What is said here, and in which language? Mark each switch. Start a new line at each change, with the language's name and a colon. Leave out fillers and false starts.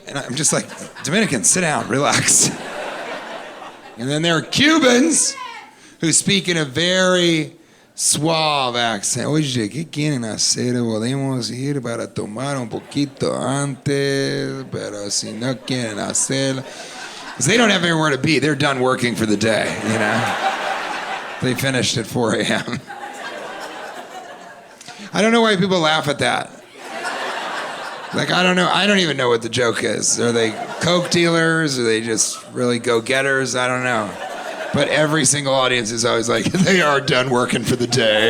English: And I'm just like, Dominicans, sit down, relax. And then there are Cubans who speak in a very suave accent.
Spanish: Oye, ¿qué quieren hacer? Podemos ir para tomar un poquito antes, pero si no quieren hacer...
English: Because they don't have anywhere to be. They're done working for the day, you know? They finished at 4 a.m. I don't know why people laugh at that. Like, I don't know. I don't even know what the joke is. Are they coke dealers? Are they just really go-getters? I don't know. But every single audience is always like, they are done working for the day.